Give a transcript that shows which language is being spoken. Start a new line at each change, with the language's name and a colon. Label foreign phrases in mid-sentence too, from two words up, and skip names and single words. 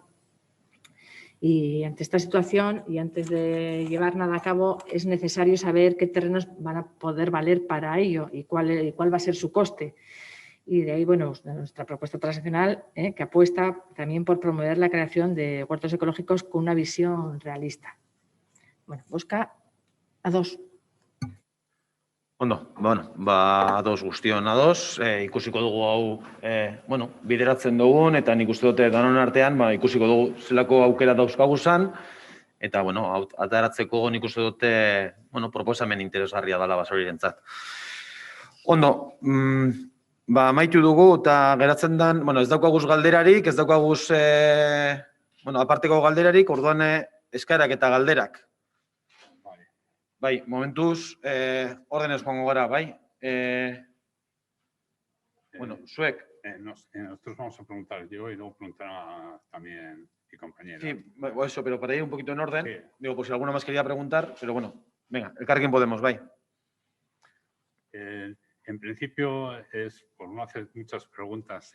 Spanish: Y ante esta situación y antes de llevar nada a cabo, es necesario saber qué terrenos van a poder valer para ello y cuál va a ser su coste. Y de ahí, bueno, nuestra propuesta transaccional que apuesta también por promover la creación de huertos ecológicos con una visión realista.
Basque: Bueno, busca ados. Ondo, bueno, ados guztion ados, ikusiko dugu hau, bueno, bideratzen dugun, eta nik uste dute danon artean, ikusiko dugu zelako aukera dauzkaguzan, eta, bueno, ataratzeko nik uste dute, bueno, proposamen interesgarria dela Basaurirentzat. Ondo, amaitu dugu eta geratzen den, bueno, ez daukaguz galderarik, ez daukaguz, bueno, aparteko galderarik, orduan eskaerak eta galderak. Bai, momentuz, ordenez joango gara, bai. Bueno, zuek.
Spanish: Nosotros vamos a preguntar yo y luego preguntará también mi compañera. Sí, eso, pero para ir un poquito en orden, sí. Digo, por si alguno más quería preguntar, pero bueno, venga, Elkarrekin Podemos, bai. En principio es por no hacer muchas preguntas.